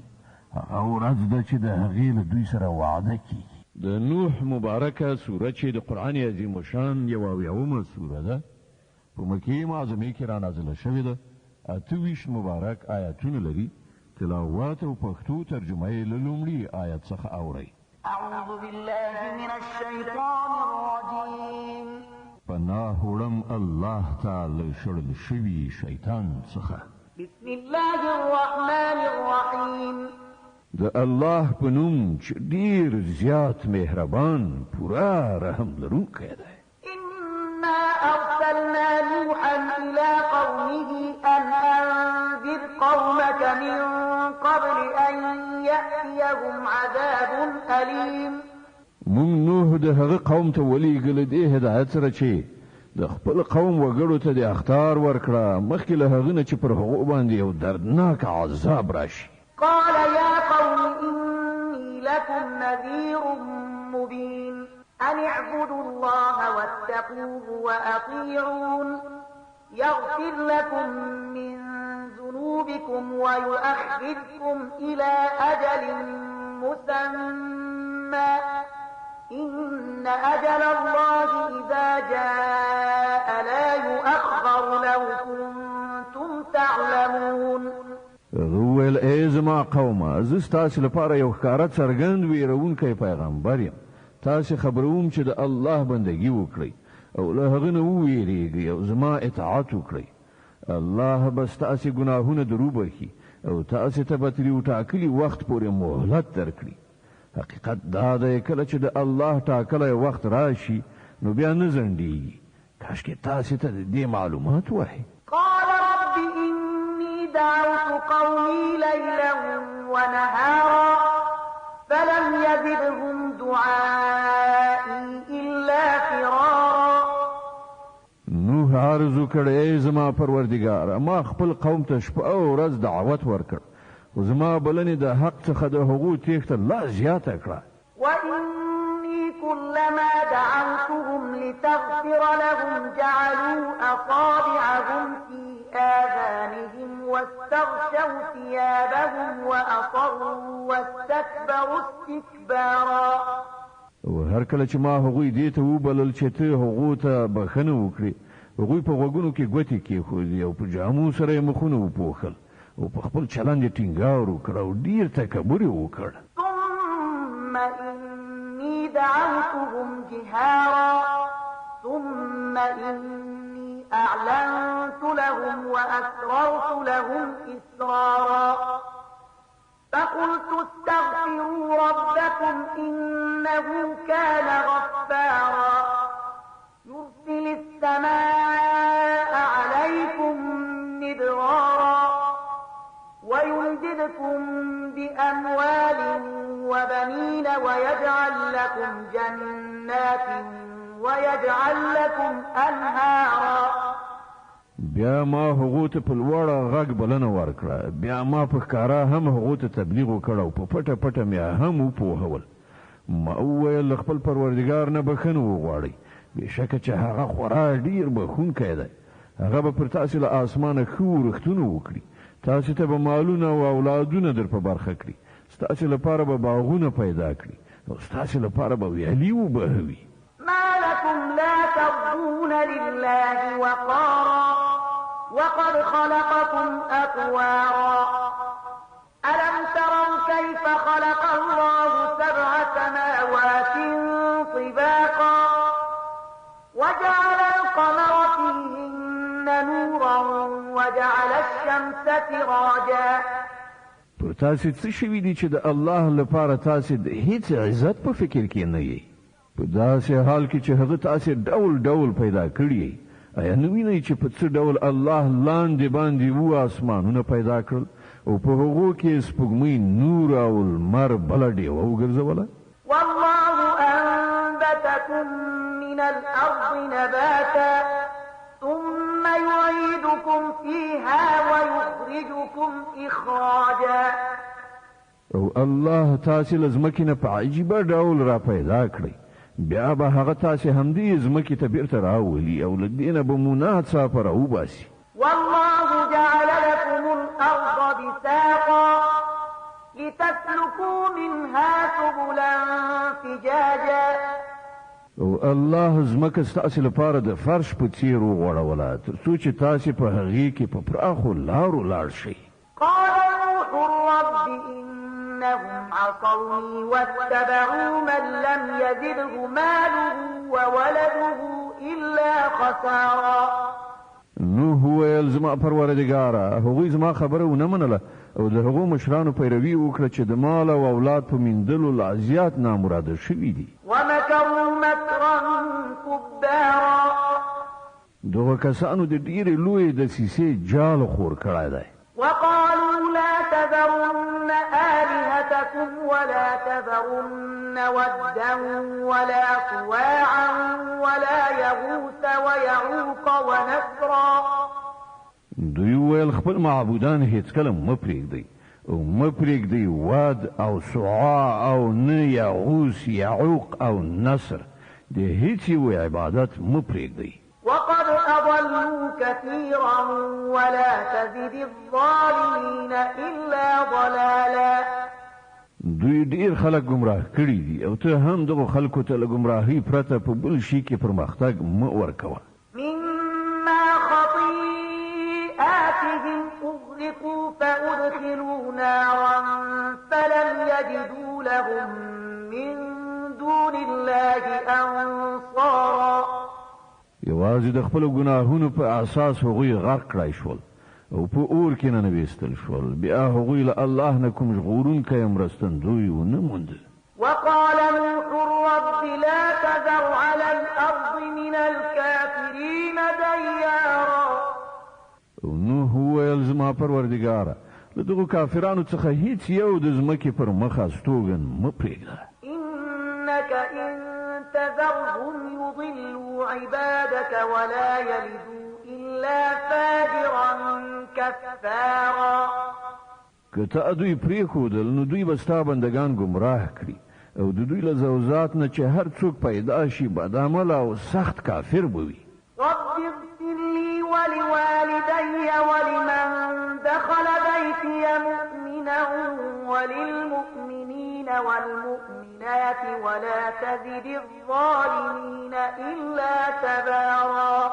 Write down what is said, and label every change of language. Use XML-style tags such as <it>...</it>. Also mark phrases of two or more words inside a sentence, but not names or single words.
<ps>هغه ورځ ده چې د هغې له دوی سره وعده کېږي. د نوح مبارکه سوره چې د قرآن عظیم الشان 71 سوره ده په مکې معظمې کې رانازله شوې ده. 28 مبارک آیاتونه لري. تلاوت او پښتو ترجمه یې له لومړي آیت څخه اورئ.</ps> <ar>أعوذ بالله من الشيطان الرجيم.</ar> <ps>پناه وړم الله تعالی شړل شوي شیطان څخه.</ps> <ar>بسم الله الرحمن الرحيم.</ar> <ps>د الله په نوم چې ډېر زیات مهربان پوره رحم لرونکی دی.</ps> <ar>إنا أرسلنا نوحا إلى قومه أن أنذر قومك من قبل أن يأتيهم عذاب أليم</ar> <ps>مونږ نوح د هغه قوم ته ولېږل دې هدایت سره چې د خپل قوم وګړو ته د اخطار ورکړه مخکې له هغه نه چې پر هغو باندې یو دردناک عذاب راشي.</ps> <ar>قال يا قوم إني لكم نذير مبين أن اعبدوا الله واتقوه وأطيعون يغفر لكم من ذنوبكم ويؤخركم إلى أجل مسمى إن أجل الله إذا جاء لا يؤخر لو كنتم تعلمون.</ar> <ps>ویل ای زما قومه زه ستاسو لپاره یو ښکاره څرګند ویرونکی پیغمبر یم. تاسو خبروم چې د الله بندگی وکړئ او له هغه نه وویریږئ او زما اطاعت وکړئ. الله به ستاسو ګناهونه دروبخي او تاسو ته به تر یو ټاکلي وخت پورې مهلت درکړي. حقیقت دا دی کله چې د الله ټاکلی وخت راشي نو بیا نه ځنډېږي. کاشکې تاسو ته د دې معلومات وایي.</ps> <ar>قال رب إني دعوت قومي ليلا ونهارا فلم يزدهم دعائي إلا فرارا.</ar> <ps>نوح عرض وکړ ای زما پروردګار ما خپل قوم ته شپه او ورځ دعوت ورکړ او زما بلنې د حق څخه د هغو تېښته لا زیاته کړه.</ps> <ar>وإني كلما دعوتهم لتغفر لهم جعلوا أصابعهم في آذانهم واستغشوا ثيابهم وأصروا واستكبروا استكبارا.</ar> <ps>او هر کله چې ما هغوی دې ته وبلل چې ته هغو ته بخښنه وکړي هغوی په غوږونو کې ګوتې کېښودې او په جامو سره یې مخونه وپوښل او په خپل چلند یې ټینګار وکړ او ډېر تکبر یې وکړ.</ps> <ar>ثم إني دعوتهم جهارا ثم إني أعلنت لهم وأسررت لهم إسرارا فقلت استغفروا ربكم إنه كان غفارا يرسل السماء عليكم مدرارا ويمددكم بأموال وبنين ويجعل لكم جنات ويجعل لكم أنهارا.</ar> <ps>بیا ما هغو ته په لوړه غږ بلنه ورکړه. بیا ما په ښکاره هم هغو ته تبلیغ وکړ او په پټه پټه مې هم وپوهول. ما وویل له خپل پروردګار نه بښنه وغواړئ بېشکه چې هغه خورا ډېر بښونکی دی. هغه به پر تاسو له اسمانه ښه ورښتونه وکړي. تاسو ته به مالونه او اولادونه در په برخه کړي. ستاسو لپاره به باغونه پیدا کړي او ستاسو لپاره به ویالې وبهوي.</ps> <ar>ما لكم لا ترجون لله وقارا وقد خلقكم أطوارا ألم تروا كيف خلق الله سبع سماوات طباقا وجعل القمر فيهن نورا وجعل الشمس سراجا.</ar> <ps>پر تاسو څه شوي دي چې د الله لپاره تاسو د هیڅ عزت په فکر کې نه یې په داسې حال کې چې هغه تاسو ډول ډول پیدا کړی. آیا نه وینئ چې په څه ډول الله لاندې باندې وو اسمانونه پیدا کړل او په هغو کې سپوږمۍ نور او لمر بله ډیوه وګرځوله؟</ps> <ar>والله أنبتكم من الأرض نباتا ثم يعيدكم فيها ويخرجكم إخراجا.</ar> <ps>او الله تاسو له ځمکې نه په عجیبه ډول را پیدا کړئ بیا به هغه تاسو همدې ځمکې ته بیرته راولي او له دې نه به مو ناڅاپه راوباسي.</ps> <ar>والله جعل لكم الأرض بساطا لتسلكوا منها سبلا فجاجا.</ar> <ps>او الله ځمکه ستاسو لپاره د فرش په څیر وغوړوله تر څو چې تاسو په هغې کې په پراخو لارو لاړ شئ.</ps> <ar>قال نوح رب إنهم عصوني واتبعوا من لم يزده ماله وولده إلا خسارا.</ar> <ps>نوح ویل زما پروردګاره هغوی زما خبره ونه منله او د هغو مشرانو پیروي وکړه چې د مال او اولاد په میندلو لا زیات نامراده شوي دي.</ps> <ar>ومكروا مكرا كبارا.</ar> <ps>دغه کسانو د ډېرې لویې دسیسې جال خور کړی دی.</ps> <ar>وقالوا لا تذرن آلهتكم ولا تذرن ودا ولا سواعا ولا يغوث ويعوق ونسرا.</ar> <ps>دوی ویل خپل معبودان هیڅکله مه پرېږدئ او مه پرېږدئ واد او سواع او نه یغوث یعوق او نصر د هیڅ یو عبادت مه پرېږدئ.</ps> <ar>وقد أضلوا كثيرا ولا تزد الظالمين إلا ضلالا.</ar> <ps>دوی ډیر خلک گمراه کړي دي او ته هم دغه خلکو ته له گمراهۍ پرته په بل شي کې پرمختګ مه ورکوه.</ps> <ar>مما خطيئاتهم أغرقوا فأدخلوا نارا فلم يجدوا لهم من دون الله أنصارا.</ar> <ps>یوازې د خپل ګناهونو په اساس هغوی غرق کړای شول او په اور کې ننویستل شول. بیا هغوی له الله نه کوم ژغورونکی مرستندوی ونه موند.</ps> <ar>وقال نوح رب لا تذر على الأرض من الكافرين ديارا.</ar> <ps>نوح وویل زما پروردګاره له دغو کافرانو څخه هیڅ یو د ځمکې پر مخ استوګن مه پرېږده.</ps> <ar>إنك إن تذرهم يضلوا عبادك ولا يلدوا إلا فاجرا كفارا.</ar> <ps>که ته دوی پرېښودل نو دوی به ستا بندګان ګمراه کړي او د دوی له زوزات نه چې هر څوک پیدا شي بدعمله او سخت کافر به وي.</ps> <ar>رب اغفر لي ولوالدي ولمن دخل بيتي مؤمنا وللمؤمنين والمؤمنات ولا تزد الظالمين إلا تبارا.</ar>